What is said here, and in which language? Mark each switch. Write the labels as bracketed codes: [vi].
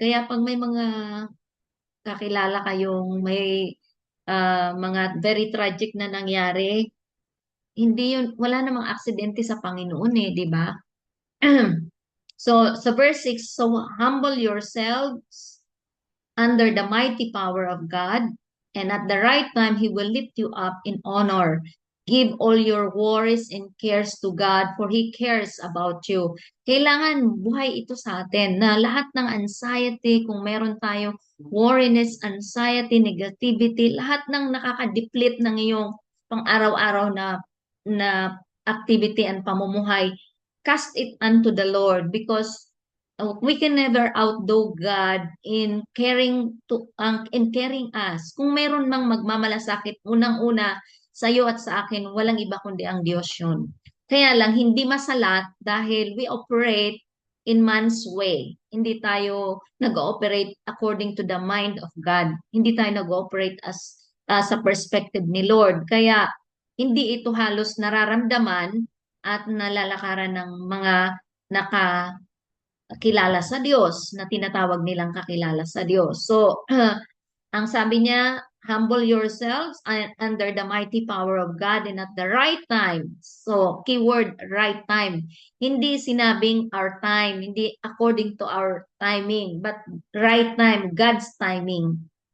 [tl] Kaya pag may mga kakilala kayong may mga [en] very tragic [tl] na nangyari, hindi yun, wala namang aksidente sa Panginoon eh, di ba? [en] So, sa verse 6, so humble yourselves under the mighty power of God, and at the right time, He will lift you up in honor. Give all your worries and cares to God, for He cares about you. [tl] Kailangan buhay ito sa atin na lahat ng anxiety, kung meron tayo worriness, anxiety, negativity, lahat ng nakaka-deplete ng iyong pang-araw-araw na activity and pamumuhay, [en] cast it unto the Lord because we can never outdo God in caring us. [tl] Kung meron mang magmamalasakit, unang-una sa iyo at sa akin, walang iba kundi ang Diyos yun. Kaya lang, hindi masalat dahil [en] we operate in man's way. [tl] Hindi tayo nag-ooperate [en] according to the mind of God. [tl] Hindi tayo nag-ooperate sa perspective ni Lord. Kaya, hindi ito halos nararamdaman at nalalakaran ng mga naka kilala sa Diyos, na tinatawag nilang kakilala sa Diyos. So, ang sabi niya, [en] humble yourselves under the mighty power of God and at the right time. So, keyword, right time. [tl] Hindi sinabing [en] our time, hindi according to our timing, but right time, God's timing.